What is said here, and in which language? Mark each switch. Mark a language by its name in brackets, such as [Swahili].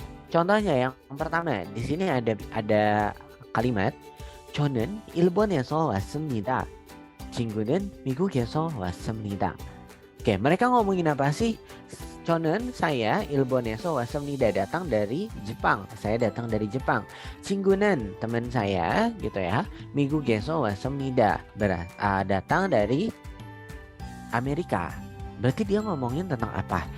[Indonesian] Contohnya yang pertama di sini ada kalimat [Korean] 저는 일본에서 왔습니다. 친구는 미국에서 왔습니다. [Indonesian] Oke, mereka ngomongin apa sih? [Korean] 저는 [Indonesian] saya [Korean] 일본에서 왔습니다, [Indonesian] datang dari Jepang. Saya datang dari Jepang. [Korean] 친구는 [Indonesian] teman saya gitu ya. [Korean] 미국에서 왔습니다. [Indonesian] Datang dari Amerika. Berarti dia ngomongin tentang apa?